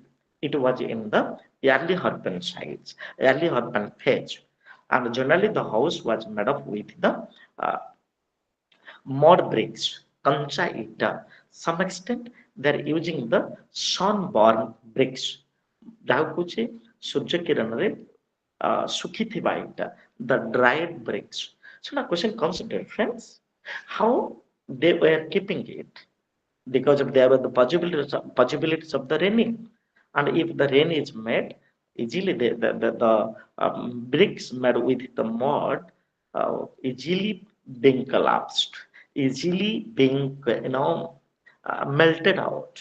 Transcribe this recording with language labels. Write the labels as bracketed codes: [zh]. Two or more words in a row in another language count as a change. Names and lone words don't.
[en] It was in the early urban sites, early urban phase. And generally, the house was made up with the uh, mud bricks, [or] କଞ୍ଚା ଇଟା. [en] Some extent, they're using the sun-born bricks. [or] ଯାହାକୁ କହୁଛେ ସୂର୍ଯ୍ୟ କିରଣରେ ଶୁଖିଥିବା ଇଟା, [en] the dried bricks. So now question comes, dear friends, how they were keeping it, because of there were the possibilities of the raining, and if the rain is made easily, the bricks made with the mud easily being collapsed, easily being melted out.